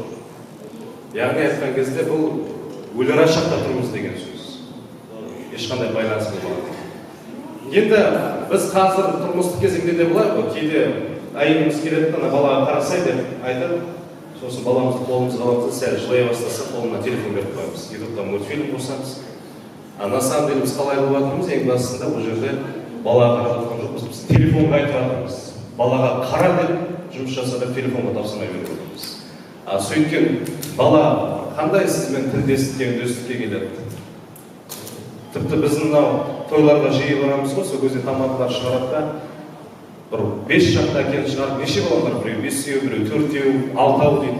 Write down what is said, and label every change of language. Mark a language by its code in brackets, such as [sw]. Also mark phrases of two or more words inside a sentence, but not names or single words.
[kk] Яғни айтқан кезде бұл өлер шақта тұрмыз деген сөз. Ешқандай байланыс болмайды. Енді біз қазір тұрмыстық кезеңде де былай ғой, кейде әйеліміз келеді, ана балаға қарасай деп айтып, сосын баламызды қолымызға аламыз, сәл жылай бастаса, қолына телефон беріп қоямыз. ютубта мультфильм қосамыз. [ru] На самом деле [kk] біз қалай қылып жатырмыз, ең басында бұл жерде балаға қарап жатқан жоқпыз, біз телефонға айтып жатырмыз. Балаға қара деп жұмыс жаса деп телефонға тапсырмай беріп отырмыз. Сөйткен бала қандай сізбен тілдестікке, үндестікке келеді? Тіпті біздің тойларға жиі барамыз ғой, сол кезде тамадалар шығарады да, бір 5 шақты әкені шығарып, неше балалар, біреу 5-еу, біреу 4-еу, 6-ау дейді.